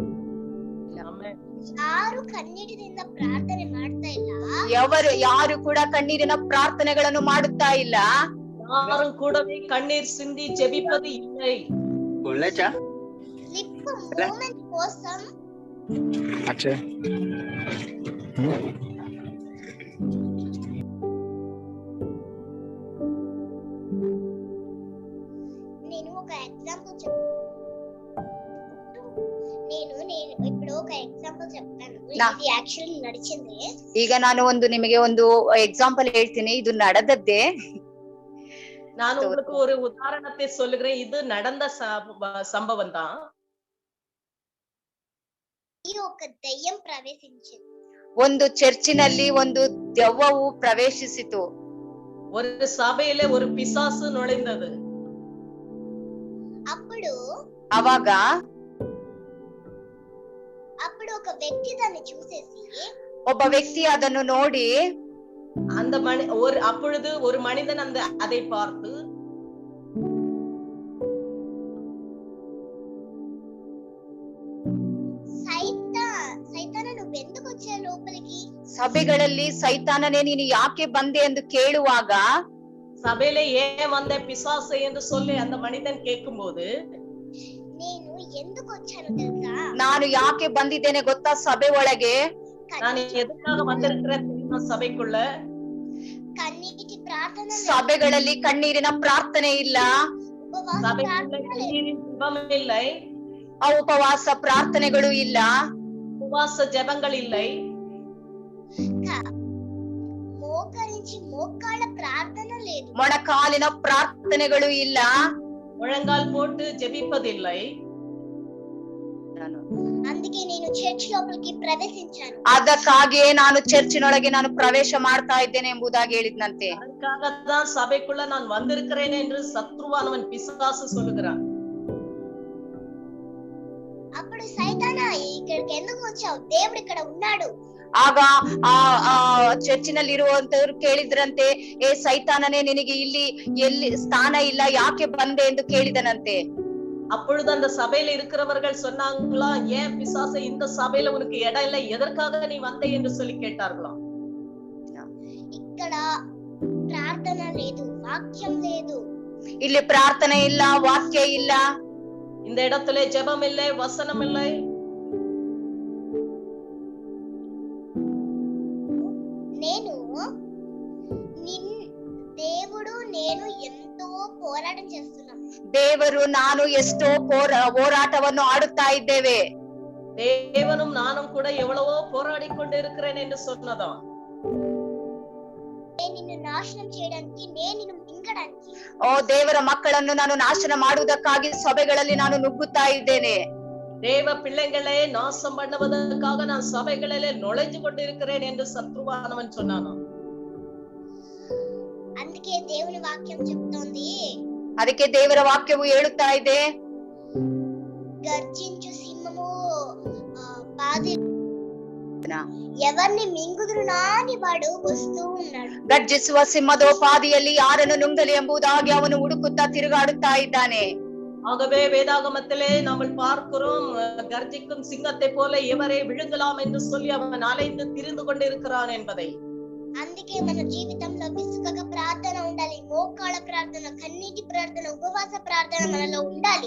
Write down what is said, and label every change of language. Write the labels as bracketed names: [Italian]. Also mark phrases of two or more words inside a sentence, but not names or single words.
[Kannada] ಯಾರು ಕಣ್ಣೀರಿನಿಂದ ಪ್ರಾರ್ಥನೆ ಮಾಡ್ತಾ ಇಲ್ಲ, ಯಾರು ಕೂಡ ಕಣ್ಣೀರಿನ ಪ್ರಾರ್ಥನೆಗಳನ್ನು ಮಾಡುತ್ತಾ ಇಲ್ಲ. [Tamil] யாரும் கூடவே கண்ணீர் சிந்தி ஜெபிப்பது இல்லை. [English] lip moment [Telugu] కోసం నేను ఒక ఎగ్జాంపుల్ చెప్తాను. ఇది యాక్చువల్లీ నడిచింది. [Kannada] ಈಗ ನಾನು ನಿಮಗೆ ಒಂದು ಎಕ್ಸಾಂಪಲ್ ಹೇಳ್ತೀನಿ, ಇದು ನಡೆದದ್ದೇ. [Tamil] நான் உங்களுக்கு ஒரு உதாரணத்தை சொல்லுகிறேன். இது நடந்த சம்பவம் தான். [Telugu] ఒక దెయ్యం ప్రవేశించింది. [Kannada] ಒಂದು ಚರ್ಚಿನಲ್ಲಿ ಒಂದು ದೆವ್ವವು ಪ್ರವೇಶಿಸಿತು. [Tamil] ஒரு சபையிலே ஒரு பிசாசு நுழைந்தது. [Telugu] అప్పుడు ఒక వ్యక్తి దాన్ని చూసేసి, [Kannada] ಒಬ್ಬ ವ್ಯಕ್ತಿ ಅದನ್ನು ನೋಡಿ, [Tamil] அந்த அப்பொழுது ஒரு மனிதன் அதை பார்த்து, [Telugu] సైతాన నువ్వు ఎందుకు వచ్చా లోపలికి, [Kannada] ಸಭೆಗಳಲ್ಲಿ ಸೈತಾನನೇ ನೀನು ಯಾಕೆ ಬಂದೆ ಎಂದು ಕೇಳುವಾಗ, [Tamil] சபையில ஏன் வந்த பிசாசு என்று சொல்லி அந்த மனிதன் கேட்கும்போது, [Telugu] నేను ఎందుకు వచ్చాను తెలుసా, [Kannada] ನಾನು ಯಾಕೆ ಬಂದಿದ್ದೇನೆ ಗೊತ್ತಾ ಸಭೆ ಒಳಗೆ, [Tamil] நான் எதுக்காக வந்திருக்கிறேன் தெரியுமா சபைக்குள்ள, [Kannada] ಕಣ್ಣೀಟಿ ಪ್ರಾರ್ಥನೆ, ಸಭೆಗಳಲ್ಲಿ ಕಣ್ಣೀರಿನ ಪ್ರಾರ್ಥನೆ ಇಲ್ಲ, [Tamil] கண்ணீரின் ஜெபம் இல்லை, [Kannada] ಉಪವಾಸ ಪ್ರಾರ್ಥನೆಗಳು ಇಲ್ಲ, [Tamil] உபவாச ஜெபங்கள் இல்லை, [Telugu] మోకరించి మోకాళ్ళ ప్రార్థన లేదు, [Kannada] ಮೊಣಕಾಲಿನ ಪ್ರಾರ್ಥನೆಗಳು ಇಲ್ಲ, [Tamil] முழங்கால் போட்டு ஜெபிப்பதில்லை. [Telugu] అందుకే నేను చర్చ్ లోపలికి ప్రవేశించాను. [Kannada] ಅದಕ್ಕಾಗಿಯೇ ನಾನು ಚರ್ಚಿನೊಳಗೆ ನಾನು ಪ್ರವೇಶ ಮಾಡ್ತಾ ಇದ್ದೇನೆ ಎಂಬುದಾಗಿ ಹೇಳಿದ್ನಂತೆ. [Tamil] ಅದಕ್ಕಾಗத்தான் சபைக்குள்ள நான் வந்திருக்கிறேன் என்று சத்ருவானவன் பிசாசு சொல்லுகிறான். [Telugu] అప్పుడు సైతానా ఇక్కడికి ఎందుకు వచ్చావు, దేవుడు ఇక్కడ ఉన్నాడు. [Kannada] ಆಗ ಆ ಚರ್ಚಿನಲ್ಲಿ ಇರುವಂತವ್ರು ಕೇಳಿದ್ರಂತೆ, ಏ ಸೈತಾನನೇ ನಿನಗೆ ಇಲ್ಲಿ ಎಲ್ಲಿ ಸ್ಥಾನ ಇಲ್ಲ, ಯಾಕೆ ಬಂದೆ ಎಂದು ಕೇಳಿದನಂತೆ. [Tamil] அப்பொழுது அந்த சபையில இருக்கிறவர்கள் சொன்னாங்களா, ஏன் பிசாசு இந்த சபையில உனக்கு இடம் இல்லை, எதற்காக நீ வந்த என்று சொல்லி கேட்டார்களாம். [Telugu] ఇక్కడ ప్రార్థన లేదు, వాక్యం లేదు, [Kannada] ಇಲ್ಲಿ ಪ್ರಾರ್ಥನೆ ಇಲ್ಲ, ವಾಕ್ಯ ಇಲ್ಲ, [Tamil] இந்த இடத்துல ஜெபம் இல்லை, வசனம் இல்லை. [Telugu] నేను దేవుడు నేను ఎంతో పోరాటం చేస్తున్నాం. [Kannada] ದೇವರು ನಾನು ಎಷ್ಟೋ ಹೋರಾಟವನ್ನು ಆಡುತ್ತಾ ಇದ್ದೇವೆ. [Tamil] தேவனும் நானும் கூட எவ்வளவோ போராடி கொண்டு இருக்கிறேன் என்று சொன்னதா. [Telugu] నిన్ను నాశనం చేయడానికి, నేను నిన్ను మింగడానికి. [Kannada] ಓ ದೇವರ ಮಕ್ಕಳನ್ನು ನಾನು ನಾಶನ ಮಾಡುವುದಕ್ಕಾಗಿ ಸಭೆಗಳಲ್ಲಿ ನಾನು ನುಗ್ಗುತ್ತಾ ಇದ್ದೇನೆ. [Tamil] தேவ பிள்ளைகளை நாசம் பண்ணுவதற்காக நான் சபைகளிலே நுழைஞ்சு கொண்டிருக்கிறேன் என்று சத்ருவானவன் சொன்னானோ. [Telugu] అందుకే దేవుని వాక్యం చెప్తోంది, [Kannada] ಅದಕ್ಕೆ ದೇವರ ವಾಕ್ಯವು ಹೇಳುತ್ತಾ ಇದೆ, [Telugu] గర్జించు సింహము బాధి ఎవరిని మింగుదురు నాని వాడు వస్తూ ఉన్నాడు. [Kannada] ಗರ್ಜಿಸುವ ಸಿಂಹದೋಪಾದಿಯಲ್ಲಿ ಯಾರನ್ನು ನುಂಗಲಿ ಎಂಬುದಾಗಿ ಅವನು ಹುಡುಕುತ್ತಾ ತಿರುಗಾಡುತ್ತಾ ಇದ್ದಾನೆ. [Tamil] ஆகவே வேதாகமத்திலே நம்ம பார்க்கிறோம், கர்ஜிக்கும் சிங்கத்தை போல எவரை விழுங்கலாம் என்று சொல்லி அவன் அலைந்து திரிந்து கொண்டிருக்கிறான் என்பதை. [Telugu] అందుకే మన జీవితంలో విసుకగా ప్రార్థన ఉండాలి, మోకాళ్ళ ప్రార్థన, కన్నీటి ప్రార్థన, ఉపవాస ప్రార్థన మనలో ఉండాలి.